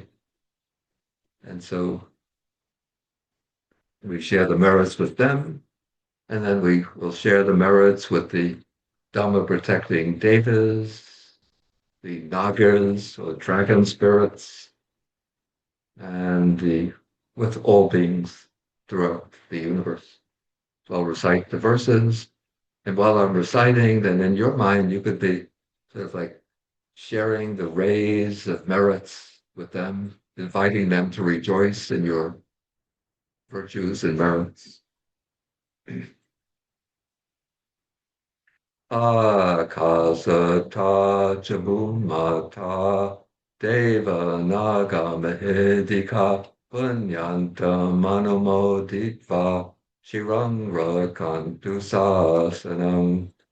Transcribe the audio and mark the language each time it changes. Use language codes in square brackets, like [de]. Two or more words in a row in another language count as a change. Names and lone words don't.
[en] And so we share the merits with them, and then we will share the merits with the Dhamma protecting devas, the Nagas or dragon spirits, and with all beings throughout the universe. So I'll recite the verses, and while I'm reciting, then in your mind you could be sort of like sharing the rays of merits with them, inviting them to rejoice in your virtues and merits. [pi] Akasata Jabumata Deva Naga Mahedika Punyanta Manumoditva Shirang Rakantu Sasanam